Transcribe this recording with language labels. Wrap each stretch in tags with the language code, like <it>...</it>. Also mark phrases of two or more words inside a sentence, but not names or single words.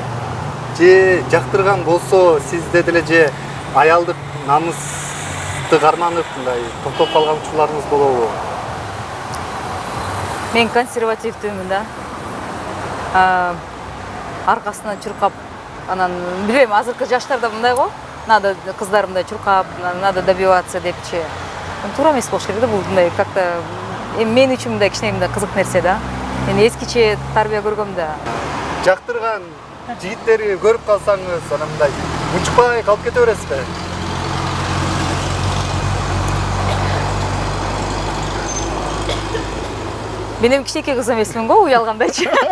<ky>Же жактырган болсо сизде деле же аялдык намысты карманып мындай токтоп калган учурларыңыз болобу? Мен консервативдимин да. Аркасынан чуркап, анан билбейм, азыркы жаштарда мындай го. Надо кыздар мындай чуркап,</ky> <ru>надо добиваться депчи.</ru> <ky>Туура эмес болуш керек да, бул мындай как-то мен үчүн мындай кичине мындай кызык нерсе да. Мен эскиче тарбия көргөм да. Жактырган жигиттерди көрүп калсаңыз, анан мындай мучпай калып кете бересизби? Мен эми кичинекей кыз эмесмин го, уялгандайчы.</ky>